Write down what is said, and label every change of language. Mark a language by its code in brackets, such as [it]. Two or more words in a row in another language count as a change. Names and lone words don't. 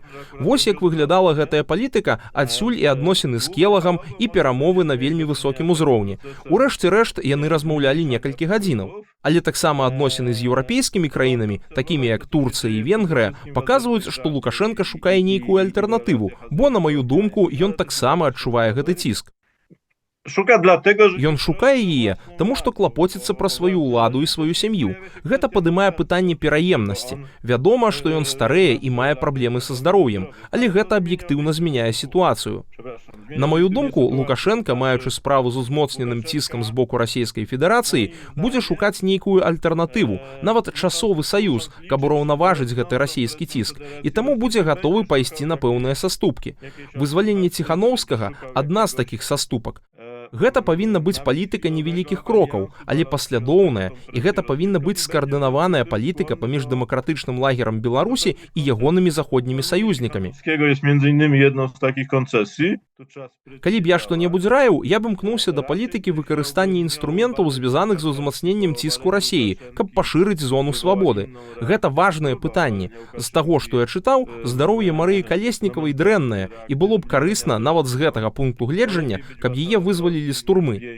[be] Вось як выглядала гэтая палітыка, адсюль і адносіны з Келагам і перамовы на вельмі высокім узроўні. У рэшце рэшт яны размаўлялі некалькі гадзінаў. Але таксама адносіны з еўрапейскімі краінамі, такімі як Турцыя і Венгрыя, паказваюць, што Лукашенка шукае нейкую альтэрнатыву, бо, на маю думку, ён таксама адчувае гэты ціск. [pl] Szuka dlatego, że... [be] Ён шукае яе, таму што клапоціцца пра сваю ўладу і сваю сям'ю. Гэта падымае пытанне пераемнасці. Вядома, што ён старэе і мае праблемы са здароўем, але гэта аб'ектыўна змяняе сітуацыю. На маю думку, Лукашенка, маючы справу з узмоцненым ціскам з боку Расійскай Федэрацыі, будзе шукаць нейкую альтэрнатыву, нават часовы саюз, каб ураўнаважыць гэты расійскі ціск, і таму будзе гатовы пайсці на пэўныя саступкі. Вызваленне Ціханаўскага – адна з такіх саступак. Гэта павінна быць палітыка невялікіх крокаў, але паслядоўная, і гэта павінна быць скаардынаваная палітыка паміж дэмакратычным лагерам Беларусі і ягонымі заходнімі саюзнікамі. [pl] jest między innymi jedną z takich koncesji. [be] Калі б я што-небудзь раіў, я б імкнуўся да палітыкі выкарыстання інструментаў, звязаных з узмацненнем ціску Расіі, каб пашырыць зону свабоды. Гэта важнае пытанне. З таго, што я чытаў, здароўе Марыі Калеснікавай дрэннае, і было б карысна нават з гэтага пункту гледжання, каб яе вызвалілі з турмы.